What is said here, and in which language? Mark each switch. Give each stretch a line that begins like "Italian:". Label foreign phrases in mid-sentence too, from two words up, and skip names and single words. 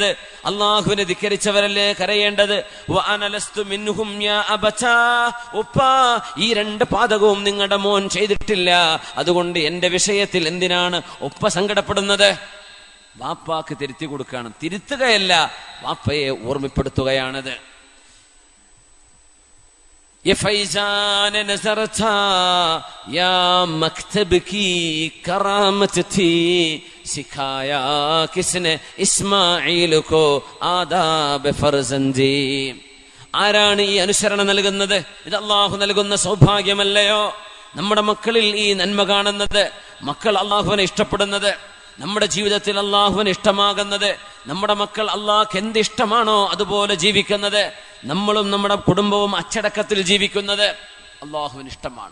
Malayalam: അല്ലാഹുവിനെ ധിക്കരിച്ചവരല്ലേ കരയേണ്ടത്?
Arabic: وأنا لست منهم يا أبتا,
Malayalam: ഉപ്പാ ഈ രണ്ട് പാതകവും നിങ്ങളുടെ മോൻ ചെയ്തിട്ടില്ല, അതുകൊണ്ട് എന്റെ വിഷയത്തിൽ എന്തിനാണ് ഉപ്പ സങ്കടപ്പെടുന്നത്? വാപ്പാക്ക് തിരുത്തി കൊടുക്കണം, തിരുത്തുകയല്ല, വാപ്പയെ ഓർമ്മപ്പെടുത്തുകയാണത്.
Urdu: یہ فیضان نظر تھا یا مکتب کی کرامت تھی، سکھایا کس نے اسماعیل کو آداب فرزندی.
Malayalam: ആരാണ് ഈ അനുസരണ നൽകുന്നത്? ഇത് അല്ലാഹു നൽകുന്ന സൗഭാഗ്യമല്ലയോ? നമ്മുടെ മക്കളിൽ ഈ നന്മ കാണുന്നത്, മക്കൾ അല്ലാഹുവിനെ ഇഷ്ടപ്പെടുന്നത്, നമ്മുടെ ജീവിതത്തിൽ അല്ലാഹുവിന് ഇഷ്ടമാകുന്നത്, നമ്മുടെ മക്കൾ അല്ലാഹ്ക്ക് എന്ത് ഇഷ്ടമാണോ അതുപോലെ ജീവിക്കുന്നത്, നമ്മളും നമ്മുടെ കുടുംബവും അച്ചടക്കത്തിൽ ജീവിക്കുന്നത് അല്ലാഹുവിന് ഇഷ്ടമാണ്.